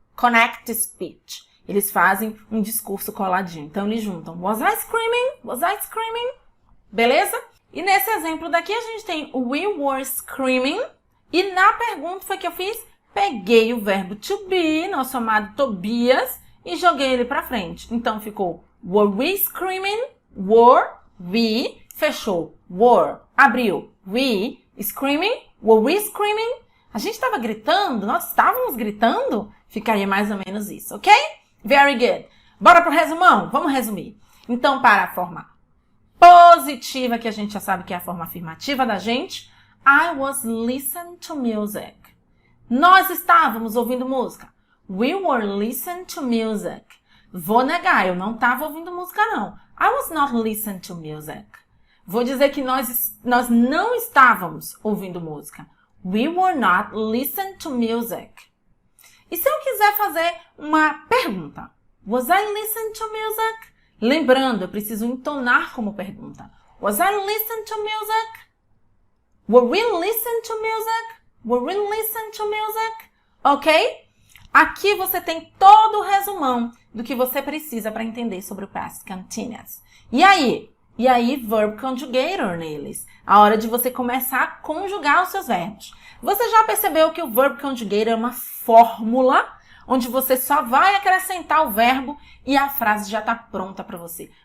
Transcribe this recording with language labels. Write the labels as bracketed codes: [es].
[en] Connect speech. [pt] Eles fazem um discurso coladinho. Então, eles juntam. [en] Was I screaming? Was I screaming? [pt] Beleza? E nesse exemplo daqui, a gente tem [en] we were screaming. [pt] E na pergunta foi que eu fiz, peguei o verbo to be, nosso amado Tobias, e joguei ele pra frente. Então, ficou [en] were we screaming? Were we, fechou, were, abriu, we screaming? Were we screaming? [pt] A gente estava gritando? Nós estávamos gritando? Ficaria mais ou menos isso, [en] ok? Very good. [pt] Bora pro resumão? Vamos resumir. Então, para a forma positiva, que a gente já sabe que é a forma afirmativa da gente, [en] I was listening to music. [pt] Nós estávamos ouvindo música. [en] We were listening to music. [pt] Vou negar, eu não estava ouvindo música, não. [en] I was not listening to music. [pt] Vou dizer que nós não estávamos ouvindo música. [en] We were not listening to music. [pt] E se eu quiser fazer uma pergunta? [en] Was I listening to music? [pt] Lembrando, eu preciso entonar como pergunta. [en] Was I listening to music? Were we listening to music? Were we listening to music? Ok? [pt] Aqui você tem todo o resumão do que você precisa para entender sobre o past continuous. E aí, verb conjugator neles. A hora de você começar a conjugar os seus verbos. Você já percebeu que o verb conjugator é uma fórmula onde você só vai acrescentar o verbo e a frase já está pronta para você.